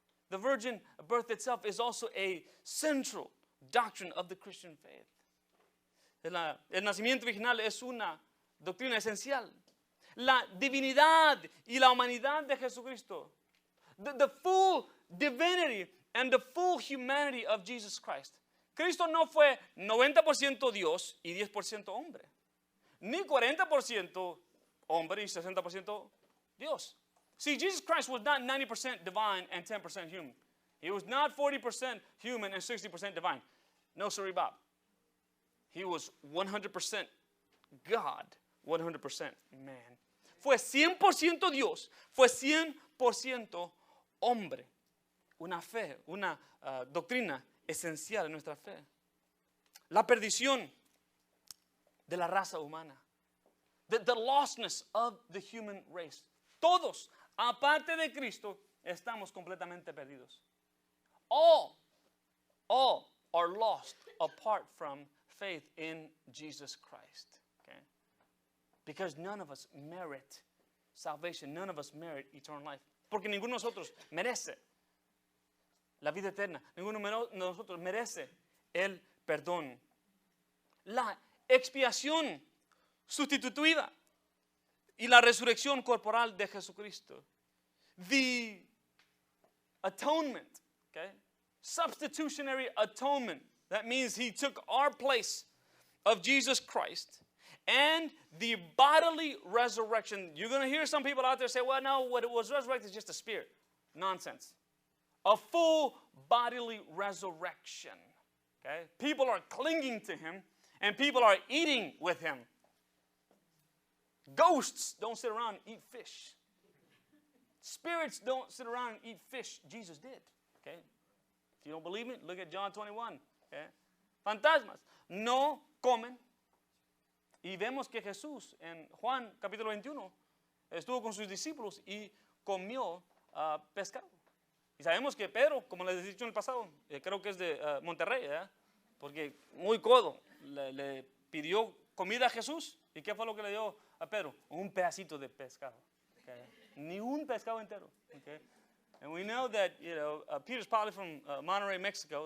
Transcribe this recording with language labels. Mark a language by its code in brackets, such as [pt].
[en] The virgin birth itself is also a central doctrine of the Christian faith. [es] El nacimiento virginal es una doctrina esencial. La divinidad y la humanidad de Jesucristo. [en] The full divinity and the full humanity of Jesus Christ. [es] Cristo no fue 90% Dios y 10% hombre. Ni 40% hombre y 60% Dios. [en] See, Jesus Christ was not 90% divine and 10% human. He was not 40% human and 60% divine. No, sorry, Bob. He was 100% God, 100% man. [es] Fue 100% Dios, fue 100% hombre. Una fe, una doctrina esencial en nuestra fe. La perdición de la raza humana. [en] The lostness of the human race. [es] Todos, aparte de Cristo, estamos completamente perdidos. [en] All are lost apart from faith in Jesus Christ. Okay? Because none of us merit salvation. None of us merit eternal life. [es] Porque ninguno de nosotros merece la vida eterna. Ninguno de nosotros merece el perdón. La expiación sustitutiva y la resurrección corporal de Jesucristo. [en] The atonement, okay? Substitutionary atonement. That means he took our place of Jesus Christ. And the bodily resurrection. You're going to hear some people out there say, well, no, what it was resurrected is just a spirit. Nonsense. A full bodily resurrection. Okay? People are clinging to him, and people are eating with him. Ghosts don't sit around and eat fish. Spirits don't sit around and eat fish. Jesus did. Okay? If you don't believe me, look at John 21. [es] Okay? Fantasmas no comen. Y vemos que Jesús en Juan capítulo 21 estuvo con sus discípulos y comió pescado. Y sabemos que Pedro, como les he dicho en el pasado, creo que es de Monterrey, porque muy codo, le pidió comida a Jesús. ¿Y qué fue lo que le dio a Pedro? Un pedacito de pescado. Okay? Ni un pescado entero. Okay? [en] And we know that, Peter's probably from Monterrey, Mexico.